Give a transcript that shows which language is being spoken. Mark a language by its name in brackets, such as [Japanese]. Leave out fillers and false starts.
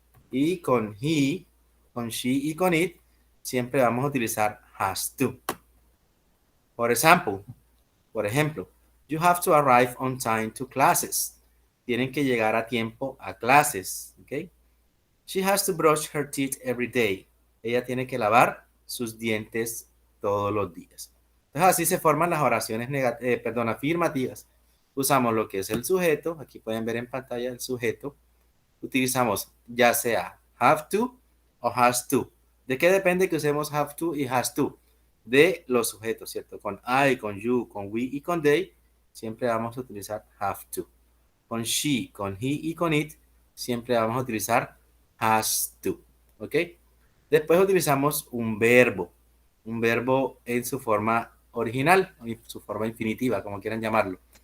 [Spanish] Y con he, con she y con it siempre vamos a utilizar has to. [English] Por ejemplo, you have to arrive on time to classes. [Spanish] Tienen que llegar a tiempo a clases, ¿ok? [English] She has to brush her teeth every day. [Spanish] Ella tiene que lavar sus dientes todos los días. Entonces así se forman las oraciones afirmativas. Usamos lo que es el sujeto. Aquí pueden ver en pantalla el sujeto. Utilizamos ya sea have to o has to. ¿De qué depende que usemos have to y has to? De los sujetos, ¿cierto? Con I, con you, con we y con they, siempre vamos a utilizar have to. Con she, con he y con it, siempre vamos a utilizar has to, ¿ok? Después utilizamos un verbo en su forma original, en su forma infinitiva, como quieran llamarlo.